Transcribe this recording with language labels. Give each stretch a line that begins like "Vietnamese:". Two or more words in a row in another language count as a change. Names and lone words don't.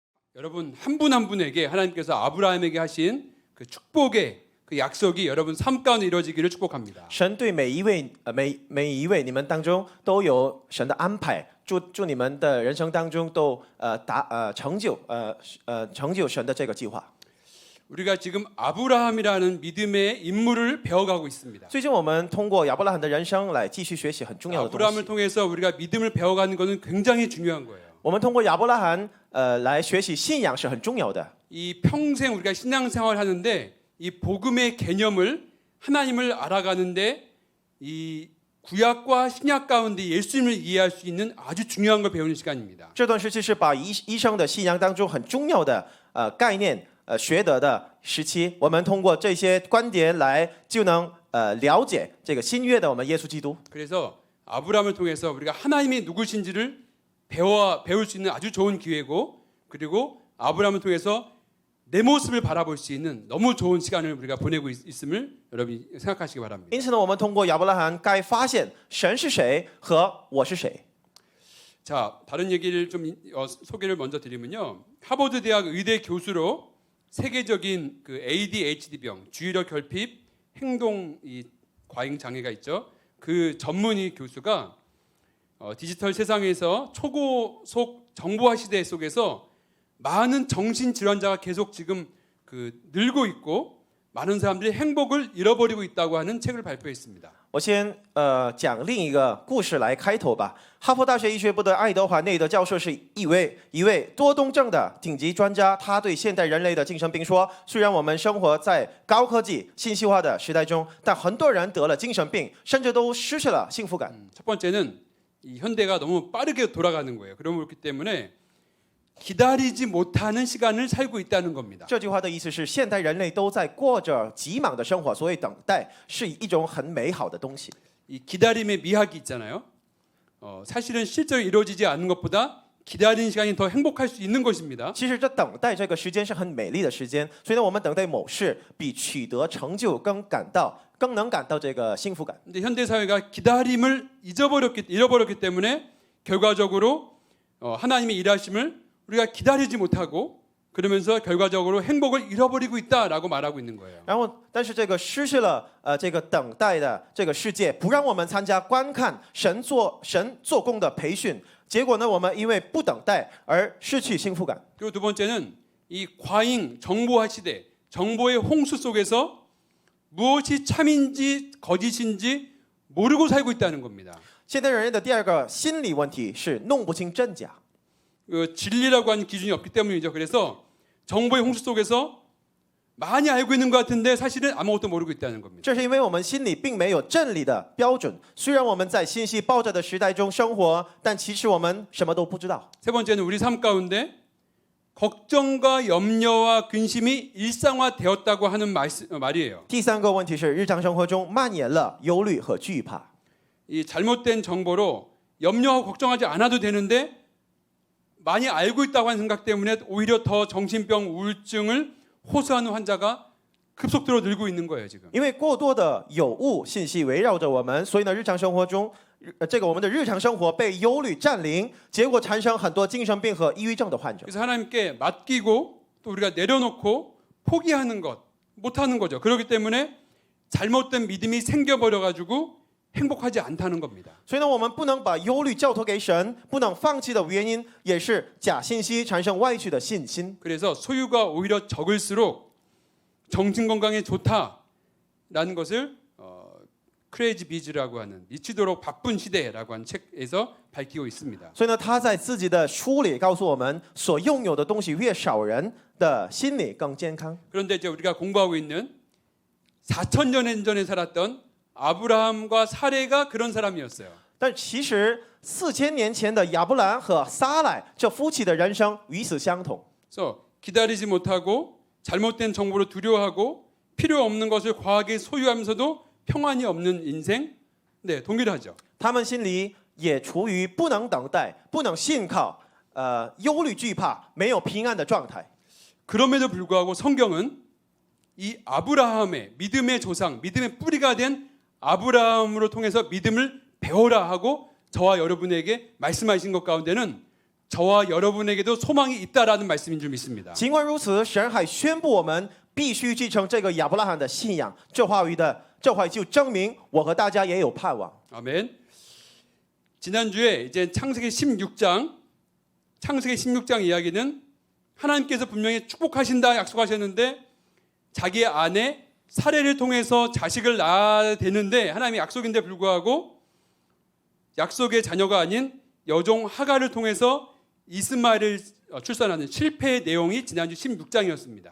Korean: 여러분 한 분 한 분에게 하나님께서 아브라함에게 하신 그 축복의 그 약속이 여러분 삶 가운데 이루어지기를 축복합니다.
Chinese: 神对每一位你们当中都有神的安排，祝你们的人生当中都成就神的这个计划。
Korean: 우리가 지금 아브라함이라는 믿음의 인물을 배워가고 있습니다.
Chinese: 最近我们通过亚伯拉罕的人生来继续学习很重要的东
Korean: 아브라함을
Chinese: 西。
Korean: 통해서 우리가 믿음을 배워가는 것은 굉장히 중요한 거예요.
Chinese: 我们通过亚伯拉罕来学习信仰是很重要的。
Korean: 이 평생 우리가 신앙생활을 하는데 이 복음의 개념을 하나님을 알아가는데 이 구약과 신약 가운데 예수님을 이해할 수 있는 아주 중요한 걸 배우는 시간입니다.
Chinese: 这段时期是把一生的信仰当中很重要的概念学得的时期。我们通过这些观点来就能了解这个新约的我们耶稣基督。
Korean: 그래서 아브라함을 통해서 우리가 하나님이 누구신지를 배울 수 있는 아주 좋은 기회고, 그리고 아브라함을 통해서 내 모습을 바라볼 수 있는 너무 좋은 시간을 우리가 보내고 있음을 여러분이 생각하시기 바랍니다.
Chinese: 因此呢，我们通过亚伯拉罕该发现神是谁和我是谁。
Korean: 자, 다른 얘기를 좀 소개를 먼저 드리면요. 하버드 대학 의대 교수로 세계적인 그 ADHD병, 주의력 결핍, 행동 과잉 장애가 있죠. 그 전문의 교수가 디지털 세상에서 초고속 정보화 시대 속에서 많은 정신 질환자가 계속 지금 늘고 있고 많은 사람들이 행복을 잃어버리고 있다고 하는 책을 발표했습니다.
Chinese: 我先讲另一个故事来开头吧。哈佛大学医学部的爱德华内德教授是一位多动症的顶级专家，他对现代人类的精神病说：虽然我们生活在高科技、信息化的时代中，但很多人得了精神病，甚至都失去了幸福感。
Korean: 첫 번째는 이 현대가 너무 빠르게 돌아가는 거예요. 그렇기 때문에 기다리지 못하는 시간을 살고 있다는 겁니다.
Chinese: 这句话的意思是，现代人类都在过着急忙的生活，所以等待是一种很美好的东西。
Korean: 이 기다림의 미학이 있잖아요. 사실은 실제로 이루어지지 않는 것보다 기다리는 시간이 더 행복할 수 있는 것입니다.
Chinese: 其实这等待这个时间是很美丽的时间，所以呢，我们等待某事比取得成就更能感到这个幸福感。
Korean: 근데 현대 사회가 기다림을 잃어버렸기 때문에 결과적으로 하나님의 일하심을 우리가 기다리지 못하고 그러면서 결과적으로 행복을 잃어버리고 있다라고 말하고 있는 거예요.
Chinese: 然后，但是这个失去了这个等待的这个世界，不让我们参加观看神做工的培训，结果呢，我们因为不等待而失去幸福感。
Korean: 그리고 두 번째는 이 과잉 정보화 시대, 정보의 홍수 속에서 무엇이 참인지 거짓인지 모르고 살고 있다는 겁니다.
Chinese: 现代人类的第二个心理问题是弄不清真假。
Korean: 진리라고 하는 기준이 없기 때문이죠. 그래서 정보의 홍수 속에서 많이 알고 있는 것 같은데 사실은 아무것도 모르고 있다는 겁니다.
Chinese: 这是因为我们心里并没有真理的标准。虽然我们在信息爆炸的时代中生活，但其实我们什么都不知道。
Korean: 세 번째는 우리 삶 가운데 걱정과 염려와 근심이 일상화되었다고 하는 말이에요.
Chinese: 第三个问题是，日常生活中蔓延了忧虑和惧怕。
Korean: 이 잘못된 정보로 염려하고 걱정하지 않아도 되는데 많이 알고 있다고 하는 생각 때문에 오히려 더 정신병 우울증을 호소하는 환자가 급속도로 늘고 있는 거예요, 지금.
Chinese: 因为过多的有误信息围绕着我们，所以呢，日常生活中，我们的日常生活被忧虑占领，结果产生很多精神病和抑郁症的患者。
Korean: 그래서 하나님께 맡기고 또 우리가 내려놓고 포기하는 것, 못하는 거죠. 그렇기 때문에 잘못된 믿음이 생겨버려가지고 행복하지 않다는 겁니다.
Chinese: 所以呢，我们不能把忧虑交托给神，不能放弃的原因也是假信息产生歪曲的信心。
Korean: 그래서 소유가 오히려 적을수록 정신 건강에 좋다라는 것을 크레이지 비즈라고 하는 미치도록 바쁜 시대라고 하는 책에서 밝히고 있습니다.
Chinese: 所以呢，他在自己的书里告诉我们，所拥有的东西越少，人的心理更健康。
Korean: 그런데 이제 우리가 공부하고 있는 4,000년 전에 살았던 아브라함과 사레가 그런 사람이었어요.
Chinese: 但其实4000年前的亚伯兰和撒莱这夫妻的人生与此相同。
Korean: 그래서 기다리지 못하고 잘못된 정보를 두려워하고 필요 없는 것을 과하게 소유하면서도 평안이 없는 인생, 네, 동일하죠.
Chinese: 他们心里也处于不能等待、不能信靠、忧虑惧怕、没有平安的状态。
Korean: 그럼에도 불구하고 성경은 이 아브라함의 믿음의 조상, 믿음의 뿌리가 된 아브라함으로 통해서 믿음을 배워라 하고 저와 여러분에게 말씀하신 것 가운데는 저와 여러분에게도 소망이 있다라는 말씀인 줄 믿습니다.
Chinese: 尽管如此，神还宣布我们必须继承这个亚伯拉罕的信仰。这话就证明我和大家也有盼望。
Korean: 아멘. 지난주에 이제 창세기 16장 이야기는 하나님께서 분명히 축복하신다 약속하셨는데 자기의 아내 사례를 통해서 자식을 낳아야 되는데 하나님의 약속인데 불구하고 약속의 자녀가 아닌 여종 하갈을 통해서 이스마엘을 출산하는 실패의 내용이 지난주 16장이었습니다.